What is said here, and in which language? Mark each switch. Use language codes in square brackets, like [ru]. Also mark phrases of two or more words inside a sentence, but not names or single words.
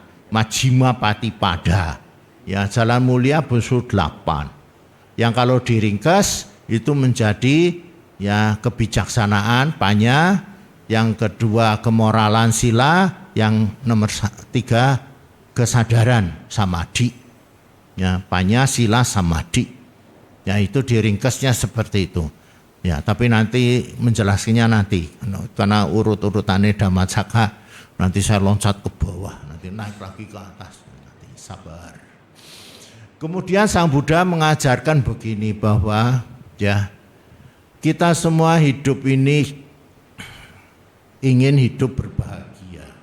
[pi] Majjhima Patipada. [id] Ya, jalan mulia bersud 8. Yang kalau diringkas itu menjadi ya kebijaksanaan panya, yang kedua kemoralan sila, yang nomor 3 kesadaran samadhi. [pi] Ya, panya, sila, samadhi. [id] Ya, itu diringkasnya seperti itu. Ya, tapi nanti menjelaskannya nanti karena urut-urutannya Dhammacakka, nanti saya loncat ke bawah, nanti naik lagi ke atas, nanti sabar. Kemudian Sang Buddha mengajarkan begini bahwa ya, kita semua hidup ini ingin hidup berbahagia.